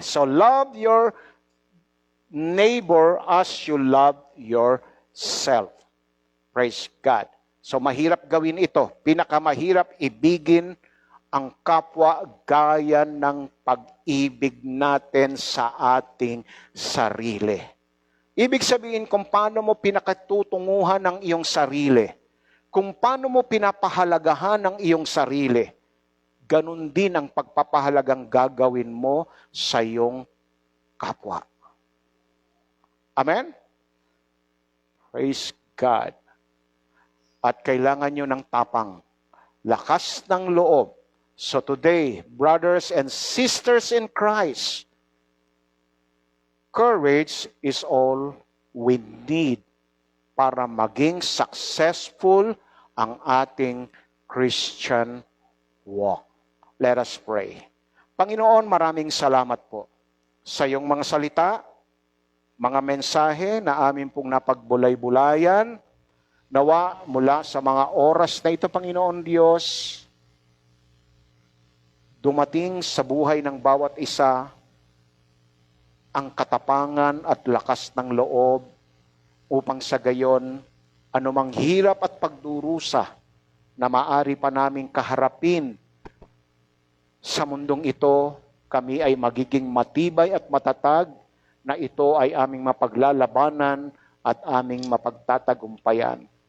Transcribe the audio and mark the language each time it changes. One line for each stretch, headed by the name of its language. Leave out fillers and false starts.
English: So love your neighbor as you love yourself. Praise God.
Filipino: So mahirap gawin ito. Pinakamahirap ibigin ang kapwa gaya ng pag-ibig natin sa ating sarili. Ibig sabihin kung paano mo pinakatutunguhan ang iyong sarili, kung paano mo pinapahalagahan ang iyong sarili, ganun din ang pagpapahalagang gagawin mo sa iyong kapwa.
English: Amen? Praise God.
Filipino: At kailangan nyo ng tapang, lakas ng loob.
English: So today, brothers and sisters in Christ, courage is all we need
Filipino: para maging successful ang ating Christian walk.
English: Let us pray.
Filipino: Panginoon, maraming salamat po sa iyong mga salita, mga mensahe na amin pong napagbulay-bulayan, nawa mula sa mga oras na ito, Panginoon Diyos, dumating sa buhay ng bawat isa ang katapangan at lakas ng loob upang sa gayon anumang hirap at pagdurusa na maari pa naming kaharapin sa mundong ito, kami ay magiging matibay at matatag na ito ay aming mapaglalabanan at aming mapagtatagumpayan.